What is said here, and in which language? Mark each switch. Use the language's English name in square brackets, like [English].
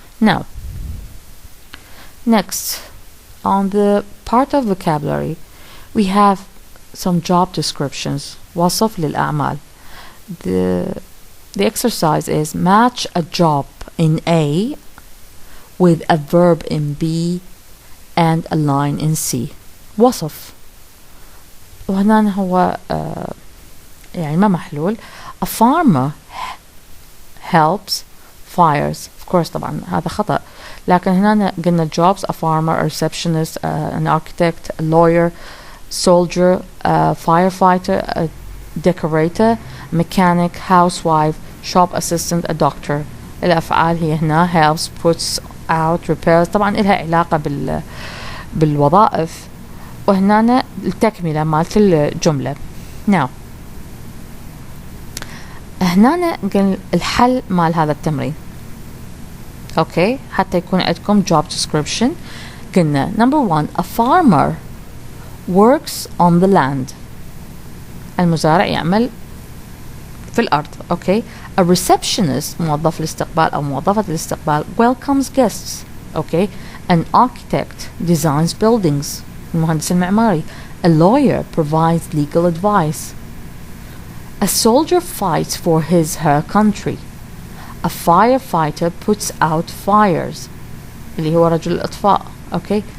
[English] Now next on the part of vocabulary we have some job descriptions. [Arabic] وصف للأعمال. [English] The exercise is match a job in A with a verb in B and a line in C. [Arabic] وصف وهنا هو يعني ما محلول. [English] A farmer helps fires. Of course [Arabic] طبعا هذا خطأ لكن هنا قلنا [English] jobs: a farmer, a receptionist, an architect, a lawyer, soldier, a firefighter, a decorator, mechanic, housewife, shop assistant, a doctor. [Arabic] الأفعال هي هنا helps, puts out, repairs. طبعا إلها علاقة بالوظائف وهنا التكملة مالت الجملة. Now هنا قل الحل مال هذا التمرين. اوكي حتى يكون عندكم [English] job description. قلنا number 1 a farmer works on the land. [Arabic] المزارع يعمل في الأرض. اوكي [English] a receptionist [Arabic] موظف الاستقبال أو موظفة الاستقبال [English] welcomes guests. Okay an architect designs buildings. [Arabic] المهندس المعماري. [English] a lawyer provides legal advice. A soldier fights for her country. A firefighter puts out fires. [Arabic] اللي هو رجل الإطفاء. [English] Okay.